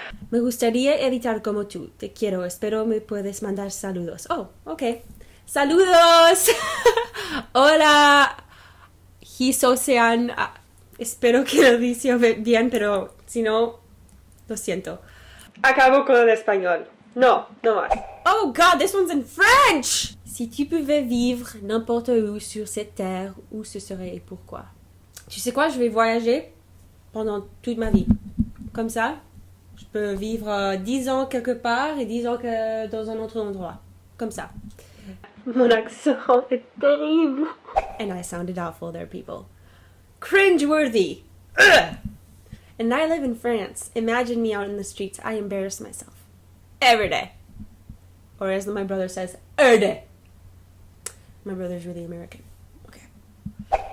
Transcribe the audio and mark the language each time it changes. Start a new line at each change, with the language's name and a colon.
Spanish: Me gustaría editar como tú. Te quiero. Espero me puedes mandar saludos. Oh, ok. ¡Saludos! Hola. Hisosean. Espero que lo dice bien, pero si no... Lo siento. Acabo con el español. No más.
English: Oh God, this one's in French!
French: Si tu pouvais vivre n'importe où sur cette terre, où ce serait et pourquoi? Tu sais quoi, je vais voyager pendant toute ma vie. Comme ça, je peux vivre 10 ans quelque part et 10 ans dans un autre endroit. Comme ça. Mon accent est terrible.
English: And I sounded awful there, people. Cringeworthy. Ugh! And I live in France. Imagine me out in the streets. I embarrass myself. Every day. Or as my brother says, every day. My brother's really American. Okay.